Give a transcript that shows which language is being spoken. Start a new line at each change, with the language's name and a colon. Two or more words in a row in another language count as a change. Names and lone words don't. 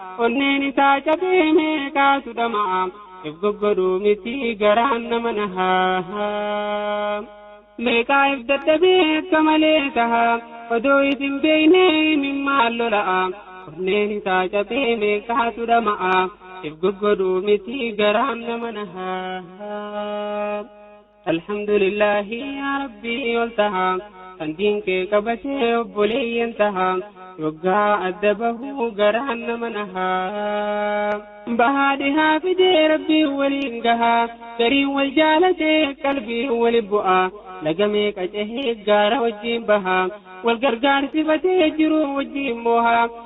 Oromo: Onneen isaa cabee meeqaatu dhama'a. If goggodhuu miti garaan nama nahaa. Meeqaa if dadhabee akka malee tahaa. Odoo if hin beeknee min maal lola'a. Onneen isaa cabee meeqaatu dhama'a. If goggodhuu miti garaan nama nahaa.
Arabic: الحمد لله يا ربي
Oromo: ol tahaa. Kan diin kee qabatee obboleeyyan tahaa. Yoggaa adda bahuu garaan nama nahaa. Bahaa dhihaa fidee Rabbii waliin gahaa. Gariin wal jaalatee qalbii wali bu'aa. Laga meeqa cehee gaara wajjin bahaa. Wal gargaarsifatee jiru wajjin mohaa.